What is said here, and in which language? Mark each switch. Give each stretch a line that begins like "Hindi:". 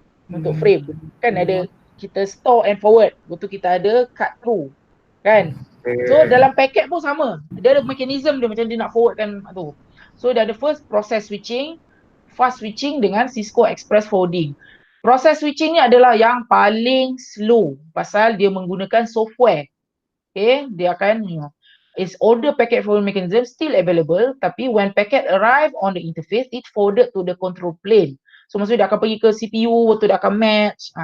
Malay: Untuk frame. Kan ada kita store and forward, waktu kita ada cut through. Kan? So dalam packet pun sama. Dia ada mechanism dia macam dia nak forwardkan tu. So dia ada first process switching, fast switching dengan Cisco Express forwarding. Process switching ni adalah yang paling slow pasal dia menggunakan software.
English: Okay,
Malay: dia akan
English: its order packet forwarding mechanism still available, tapi when packet arrive on the interface, it forwarded to the control plane.
Malay: So maksudnya dia akan pergi ke CPU, waktu dia akan match.